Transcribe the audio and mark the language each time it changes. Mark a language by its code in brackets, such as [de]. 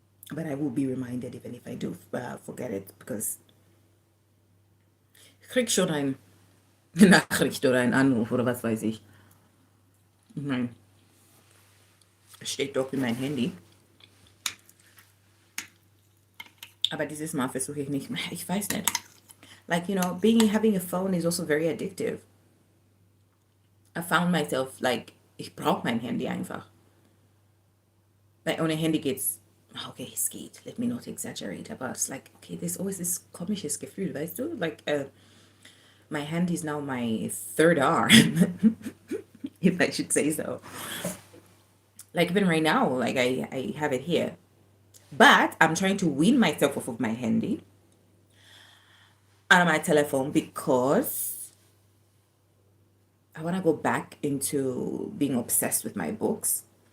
[en] But I will be reminded even if I do forget it, because [de] ich krieg schon eine Nachricht oder einen Anruf oder was weiß ich. Ich meine, es steht doch in mein Handy. Aber dieses Mal versuche ich nicht mehr. Ich weiß nicht. [en] Like, you know, having a phone is also very addictive. I found myself like, [de] ich brauche mein Handy einfach. Like, ohne Handy geht's, okay, es geht. [en] Let me not exaggerate. Aber it's like, okay, there's always this [de] komisches Gefühl, weißt du? [en] Like, my hand is now my third arm, if I should say so. Like, even right now, like, I have it here. But I'm trying to wean myself off of my handy and my telephone, because I want to go back into being obsessed with my books.